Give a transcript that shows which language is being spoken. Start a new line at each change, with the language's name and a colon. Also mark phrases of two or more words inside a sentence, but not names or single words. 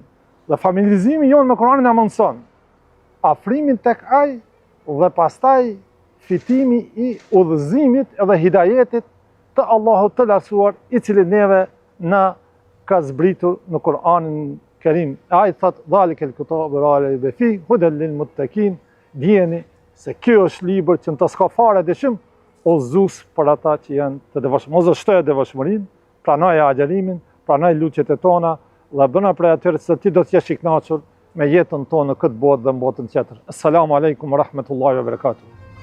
Albanian: Dhe familiarizimi jonë me Kur'anin na mundson afrimin tek ai dhe pastaj fitimi i udhëzimit edhe hidajetit të Allahut të lartësuar, i cili neve na ka zbritur në Kur'anin Kerim. Ai thot:
Arabic: "ذلك الكتاب لا ريب فيه هدى للمتقين."
Albanian: Dijeni se kjo është libër që në të s'ka fare dyshim, udhëzues për ata që janë të devotshëm. Mos shtoj devotshmërinë, pranoj agjërimin, pranoj luçet e tona dhe bëna prej atyre se ti do të jesh i kënaqur me jetën tonë në këtë botë dhe në botën tjetër.
Arabic: السلام عليكم ورحمة الله وبركاته.